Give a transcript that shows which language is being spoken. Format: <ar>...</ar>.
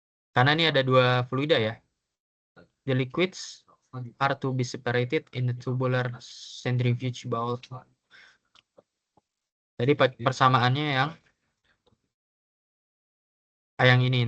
<id>Karena ini ada dua fluida ya.</id> <en>The liquids are to be separated in the tubular centrifuge bowl.</en> <id>Jadi persamaannya yang ini.</id>